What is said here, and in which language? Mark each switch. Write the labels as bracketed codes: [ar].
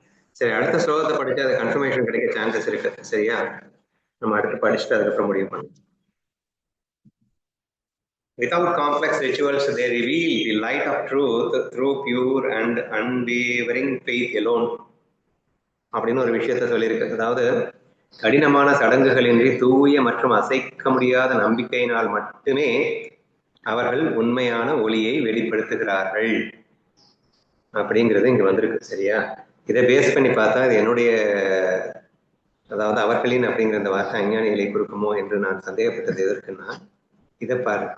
[ta] சரி, அடுத்த ஸ்லோகத்தை படிச்சு அது கன்ஃபர்மேஷன் கிடைக்க சான்சஸ் இருக்கு. சரியா, நம்ம அடுத்து படிச்சுட்டு அதுக்கப்புறம் முடிவு பண்ணலாம். [en] Without complex rituals, they reveal the light of truth through pure and unwavering faith alone. [ta] அப்படின்னு ஒரு விஷயத்த சொல்லியிருக்கு. அதாவது கடினமான சடங்குகளின்றி தூய மற்றும் அசைக்க முடியாத நம்பிக்கையினால் மட்டுமே அவர்கள் உண்மையான ஒளியை வெளிப்படுத்துகிறார்கள் அப்படிங்கிறது இங்க வந்திருக்கு. சரியா, இதை பேஸ் பண்ணி பார்த்தா இது என்னுடைய, அதாவது அவர்களின் அப்படிங்கிற இந்த வார்த்தை அஞ்ஞானிகளை கொடுக்குமோ என்று நான் சந்தேகப்பட்டது எதற்குன்னா, இதை பாரு.